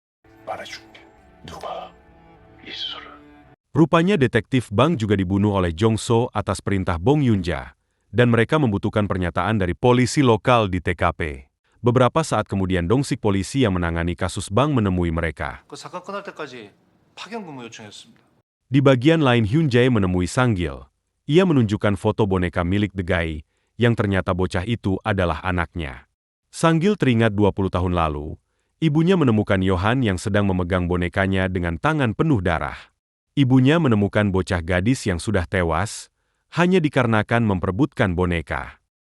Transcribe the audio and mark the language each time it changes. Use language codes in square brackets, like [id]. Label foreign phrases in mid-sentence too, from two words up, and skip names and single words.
[id] Rupanya detektif Bang juga dibunuh oleh Jong So atas perintah Bong Yunja, dan mereka membutuhkan pernyataan dari polisi lokal di TKP. Beberapa saat kemudian Dongsik polisi yang menangani kasus Bang menemui mereka. [ko] 그 사건 끝날 때까지 파견 근무 요청했습니다. [id] Di bagian lain Hyun Jae menemui Sanggil. Ia menunjukkan foto boneka milik The Guy, yang ternyata bocah itu adalah anaknya. Sanggil teringat 20 tahun lalu, ibunya menemukan Yohan yang sedang memegang bonekanya dengan tangan penuh darah. Ibunya menemukan bocah gadis yang sudah tewas, hanya dikarenakan memperebutkan boneka.